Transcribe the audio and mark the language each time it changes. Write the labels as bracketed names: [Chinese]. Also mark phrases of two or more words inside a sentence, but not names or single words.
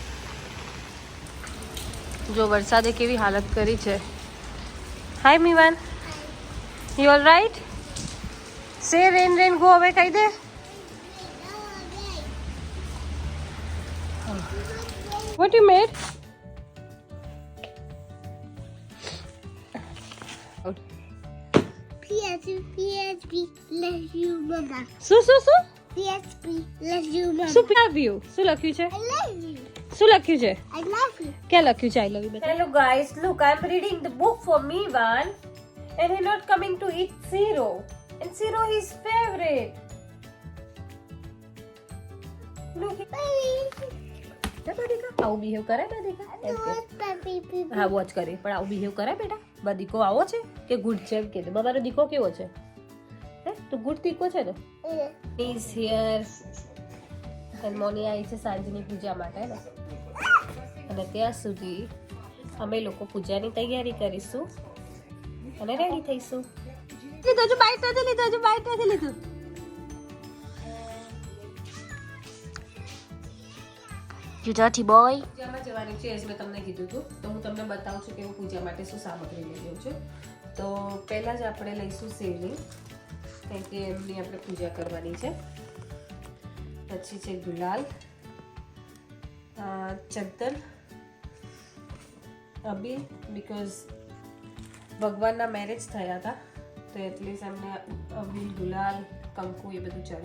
[Gujarati] જો વરસાદે કેવી હાલત કરી છે. [English] Hi Meevan, you all right? say rain rain go away કહી દે. what you made? PSP, love you, mama. [Gujarati] શું શું શું? [English] PSP, love you, mama. [Gujarati] શું લખ્યું? શું લખ્યું છે? [English] I love you. [Gujarati] શું લખ્યું છે? [English] I love you. [Gujarati] क्या लख्યું છે? [English] I love you. Hello guys, look, I'm reading the book for Meevan and he's not coming to eat Zero. And Zero is favorite. Look, [Gujarati] देखा આવું બિહેવ કરે ને, દેખા હા વોચ કરી, પણ આવું બિહેવ કરે બેટા? બા દીકો આવો છે કે ગુડ છે એમ કે મારો દીકો કેવો છે? હે તો ગુડ દીકો છે ને? [English] is here. [Gujarati] અને મોની આવી છે સાંજની પૂજા માટે ને, અને ત્યાં સુધી અમે લોકો પૂજાની તૈયારી કરીશું અને રેડી થઈશું. લીધો જો બાઈટ નથી લીધો, જો બાઈટ નથી લીધું. [English] You dirty boy. [Gujarati] પૂજામાં જવાની છે મેં તમને કીધું હતું, તો હું તમને બતાવું છું કે હું પૂજા માટે શું સામગ્રી લઈ લઉં છું. તો પહેલાં જ આપણે લઈશું શિવલિંગ, કારણ કે એમની આપણે પૂજા કરવાની છે. પછી છે ગુલાલ, ચંદન, અબીલ, બીકોઝ ભગવાનના મેરેજ થયા હતા તો એટલીસ્ટ એમને અબીલ, ગુલાલ, કંકુ એ બધું ચડે.